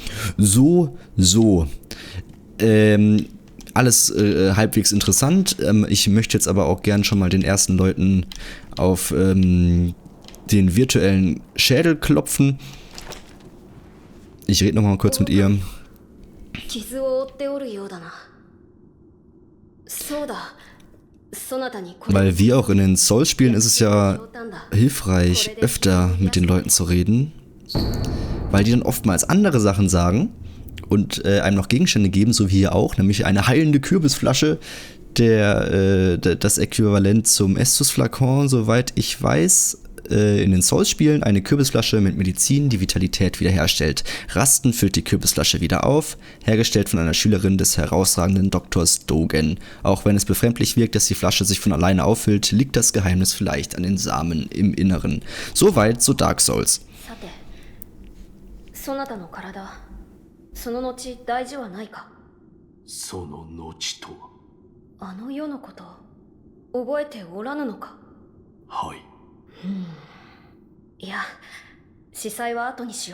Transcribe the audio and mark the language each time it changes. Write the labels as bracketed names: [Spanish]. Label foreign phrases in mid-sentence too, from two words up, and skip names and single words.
[German] Alles halbwegs interessant. Ich möchte jetzt aber auch gern schon mal den ersten Leuten auf den virtuellen Schädel klopfen. Ich rede noch mal kurz mit ihr. [Japanese] 傷を負っておるようだな。そうだ。そなたにこれ。 [German] Weil wie auch in den Souls-Spielen ist es ja hilfreich, öfter mit den Leuten zu reden, weil die dann oftmals andere Sachen sagen und einem noch Gegenstände geben, so wie hier auch, nämlich eine heilende Kürbisflasche, das Äquivalent zum Estus-Flakon, soweit ich weiß, in den Souls-Spielen eine Kürbisflasche mit Medizin, die Vitalität wiederherstellt. Rasten füllt die Kürbisflasche wieder auf, hergestellt von einer Schülerin des herausragenden Doktors Dogen. Auch wenn es befremdlich wirkt, dass die Flasche sich von alleine auffüllt, liegt das Geheimnis vielleicht an den Samen im Inneren. Soweit so Dark Souls. [Japanese] さて、そなたの体、その後大事はないか。その後とは。あの世のこと、覚えておらぬのか。はい。いや、司祭は後にしよう。